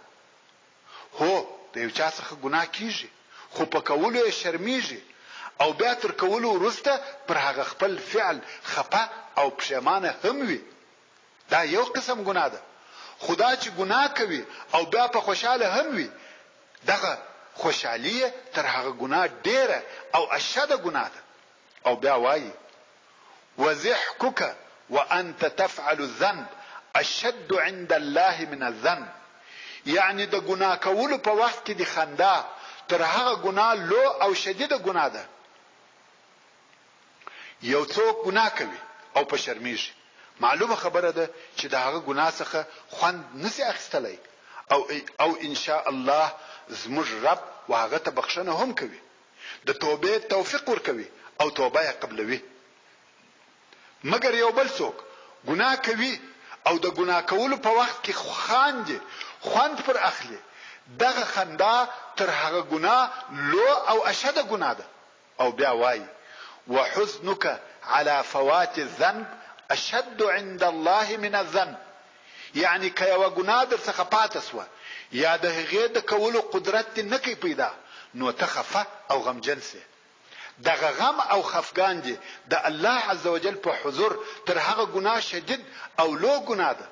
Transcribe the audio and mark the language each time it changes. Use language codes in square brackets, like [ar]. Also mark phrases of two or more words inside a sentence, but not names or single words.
[ps] هو د یو چا څخه ګناه کیږي خو په کولو یې شرمیږي او بیا تر کولو وروسته پر هغه خپل فعل خفه او پښیمانه هم وي. دا یو قسم ګناه ده. خدا چې ګناه کوي او بیا په خوشاله هم وي، دغه خوشحالی تر هغه ګناه ډیره او اشد ګناه ده. او بیا وایي [ar] وضحكك وانت تفعل الذنب اشد عند الله من الذنب، [ps] یعنی د ګناه کولو په وخت کې د خندا تر هغه ګناه لو او شدیده ګناه ده. یو څوک ګناه کوي او په شرمیږي، معلومه خبره ده چې د هغه ګناه څخه خوند نسی اخیستلی او [ar] ان شاء الله [ps] زموږ رب وهغه ته بخښنه هم کوي، د توبې توفیق ورکوي او توبه یې قبلوي. مګر یو بل څوک ګناه کوي او د ګناه کولو په وخت کې خاندي، خوند پر اخلي، دغه خندا تر هغه ګناه لو او اشد ګناه ده. او بیا وایي [ar] وحزنك على فوات الذنب اشد عند الله من الذنب، [ps] یعنی که یو ګناه در څخه پاتې سوه یا د هغې د کولو قدرت نه کوي پیدا، نو ته خفه او غمجن سې. دغه غم او خفګان دي د الله عزوجل په حضور تر هغه ګناه شدید او لو ګناه ده.